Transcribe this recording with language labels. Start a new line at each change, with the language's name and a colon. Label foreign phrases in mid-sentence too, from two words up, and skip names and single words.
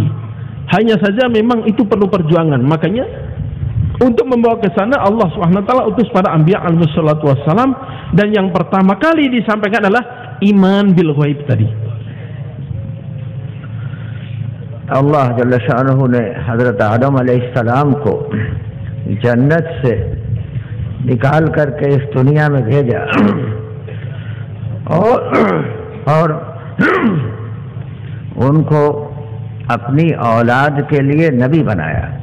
Indonesian: Hanya saja memang itu perlu perjuangan. Makanya untuk membawa ke sana Allah
Arabic: سبحانه وتعالى
Indonesian: utus para anbiya
Arabic: عليه الصلاة والسلام,
Indonesian: dan yang pertama kali disampaikan adalah
Arabic: إيمان بالغيب
Indonesian: tadi.
Hindi: Allah
Arabic: جل شانه
Hindi: ने हजरत आदम अलैहिस्सलाम को जन्नत से निकाल करके इस दुनिया में भेजा और उनको अपनी औलाद के लिए नबी बनाया।